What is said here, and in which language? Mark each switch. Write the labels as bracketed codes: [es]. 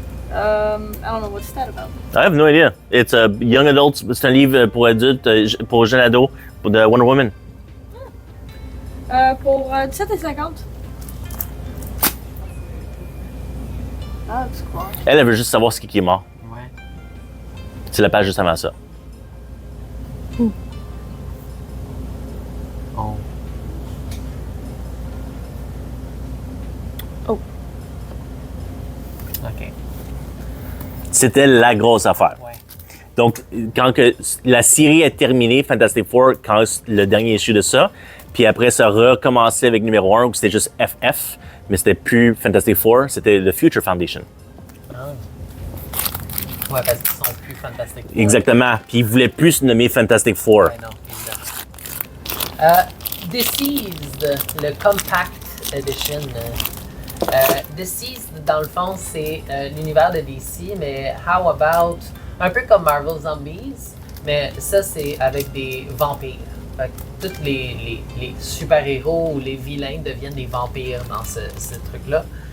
[en] I don't know what's that about. I have no idea. It's a young adults. [fr] C'est un livre pour adultes, pour jeunes ados, de Wonder Woman. Pour 17,50. Ah, c'est quoi? Elle veut juste savoir ce qui est mort. Ouais. C'est la page juste avant ça. Oh. Oh. OK. C'était la grosse affaire. Ouais. Donc, quand la série est terminée, Fantastic Four, quand le dernier issue de ça, puis après ça a recommencé avec numéro 1 où c'était juste FF, mais c'était plus Fantastic Four, c'était le Future Foundation. Ah. Ouais, parce qu'ils sont plus Fantastic Four. Exactement. Puis ils voulaient plus se nommer Fantastic Four. Ouais, non, évidemment. Deceased, le Compact Edition. Deceased, dans le fond, c'est l'univers de DC, mais [en] how about, [fr] un peu comme Marvel Zombies, mais ça, c'est avec des vampires. Fait que tous les super-héros ou les vilains deviennent des vampires dans ce truc-là.